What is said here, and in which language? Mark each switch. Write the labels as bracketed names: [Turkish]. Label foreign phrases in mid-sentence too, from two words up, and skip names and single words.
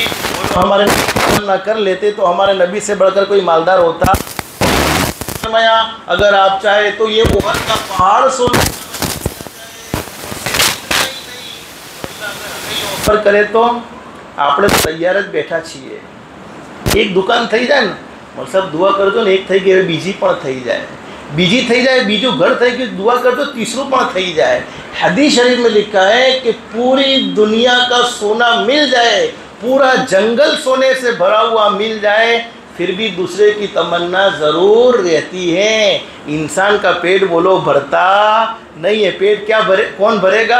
[Urdu] ہمارے نبی نہ کر لیتے تو ہمارے نبی سے بڑھ کر کوئی مالدار ہوتا۔ اگر آپ چاہے تو یہ احد کا پہاڑ سونے پر کرے تو آپ نے [Gujarati] તૈયાર بیٹھا છીએ، એક દુકાન થઈ જાય ને મતલબ દુઆ કરજો ને એક થઈ ગઈ બીજી પણ થઈ જાય, બીજી થઈ જાય બીજું ઘર થઈ ગયું દુઆ કરજો तीसરું પણ થઈ જાય। [Urdu] حدیث شریف میں لکھا ہے کہ پوری دنیا کا سونا مل جائے، پورا جنگل سونے سے بھرا ہوا مل جائے، پھر بھی دوسرے کی تمنا ضرور رہتی ہے۔ انسان کا پیٹ بولو بھرتا نہیں ہے، پیٹ کیا بھرے، کون بھرے گا؟